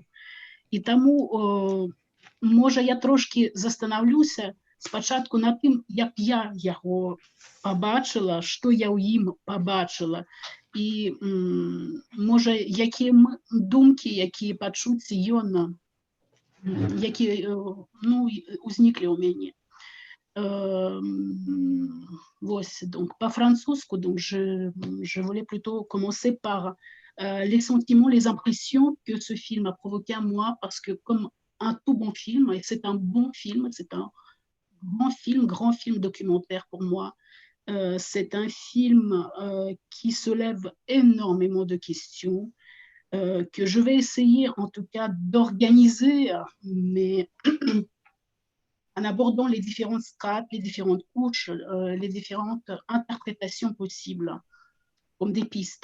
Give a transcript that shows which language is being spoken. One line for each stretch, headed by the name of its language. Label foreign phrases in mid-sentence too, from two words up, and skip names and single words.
Belarusian: І таму, можа, я трошкі застанаўлюся спачатку на тым, як я яго пабачыла, што я ў ім пабачыла, і, можа, якія думкі, якія пачуцці ён, якія узніклі ў мяне.
French: Donc, pas françaisku, donc je voulais plutôt commencer par les sentiments, les impressions que ce film a provoqué à moi, parce que comme un tout bon film, et c'est un bon film, c'est un grand film documentaire pour moi, c'est un film qui soulève énormément de questions, que je vais essayer en tout cas d'organiser, mais en abordant les différentes strates, les différentes couches, les différentes interprétations possibles, comme des pistes.